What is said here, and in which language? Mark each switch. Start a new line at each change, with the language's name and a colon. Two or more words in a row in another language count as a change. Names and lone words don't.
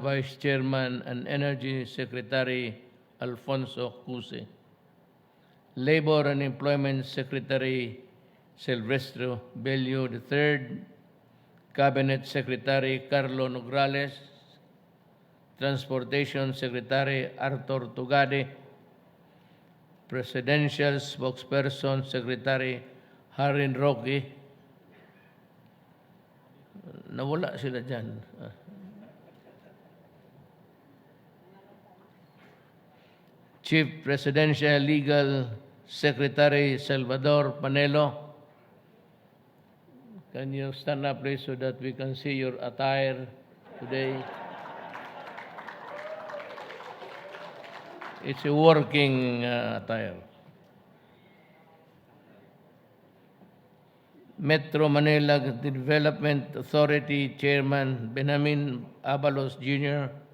English: Vice Chairman and Energy Secretary Alfonso Cusi, Labor and Employment Secretary Silvestre Bello III, Cabinet Secretary Carlo Nograles, Transportation Secretary Arthur Tugade, Presidential Spokesperson Secretary Harin Roque.
Filipino: Nawala sila dyan.
English: Chief Presidential Legal Secretary Salvador Panelo. Can you stand up, please, so that we can see your attire today? It's a working attire. Metro Manila Development Authority Chairman Benjamin Abalos Jr.,